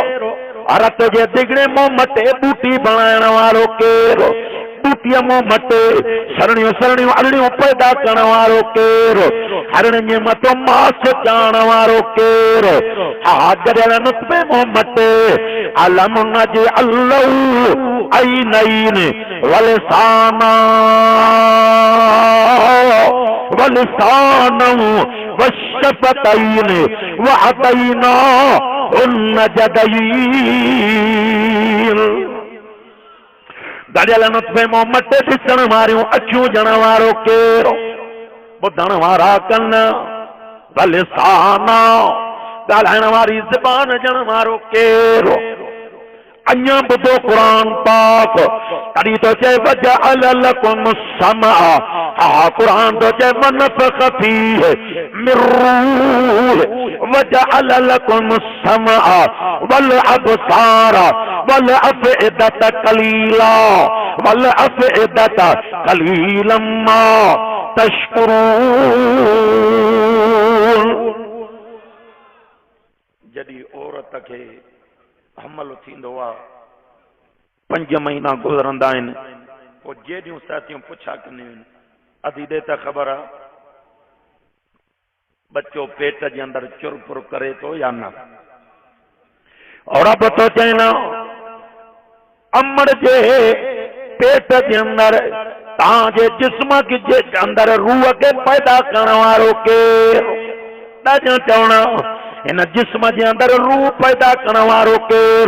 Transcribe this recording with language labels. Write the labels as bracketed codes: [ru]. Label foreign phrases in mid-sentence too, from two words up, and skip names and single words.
[sd] रत जे दिगड़े मूं मटे बूटी बणाइण वारो केरु। बूटीअ मूं मटे सरणियूं सरणियूं अरड़ियूं पैदा करण वारो केरु। हरणियुनि जे मथां मास चाढ़ण वारो केरु। हा गॾियल नुतफ़े मूं मटे [ar] ألم نجعل له عينين ولسانا ولسانا وشفتين وهديناه النجدين. [sd] गॾियल नुतफ़े मूं मटे ॾिसण वारियूं अखियूं ॼण वारो केरु। ॿुधण वारा कन वलिसाना ॻाल्हाइण वारी ज़बान ॼण वारो केरु। अन्या ॿुधो कुरान पाक तॾहिं तो चए [ar] وجعل لكم السمع. [sd] हा कुरान तो चए [ar] ونفخ فيه من روحه وجعل لكم السمع والأبصار والأفئدة قليلا والأفئدة قليلا ما تشكرون. [sd] जॾहिं औरत खे हमल थींदो आहे 5 महीना गुज़रंदा आहिनि पोइ जेॾियूं साथियूं पुछा कंदियूं आहिनि अधी ॾे त ख़बर आहे बच्चो पेट जे अंदरि चुरपुर करे थो या न। और अब तो चइना अमड़ जे पेट जे अंदरि तव्हांजे जिस्म जे अंदरि रूह खे पैदा करण वारो केरु? ॾाढो चवणो इन जिस्म जे अंदरि रूह पैदा करण वारो केरु?